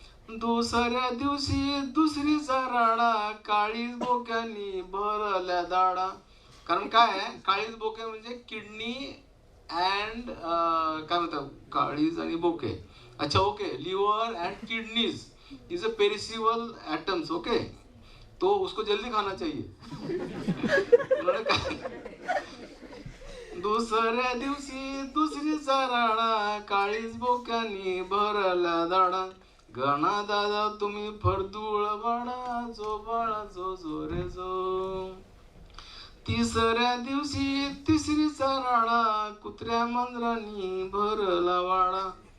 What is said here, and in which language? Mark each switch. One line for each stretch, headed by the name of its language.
Marathi: दुसऱ्या दिवशी दुसरीचा राडा काळीज बोक्यांनी भरल्या दाडा. कारण काय आहे, काळीज बोके म्हणजे किडनी अँड काय म्हणतात, काळीज आणि बोके.
English: अच्छा okay, liver and kidneys is a perishable items.
Hindi: Okay, तो उसको जल्दी खाना चाहिए.
Marathi: दुसऱ्या दिवशी दुसरीचा राडा काळीज बोक्यांनी भरला दाडा. गणा दादा तुम्ही फरदुळ बाळा जो बाळा जो जो रे जो. तिसऱ्या दिवशी तिसरीचा राडा कुत्र्या मांजरांनी भरला वाडा.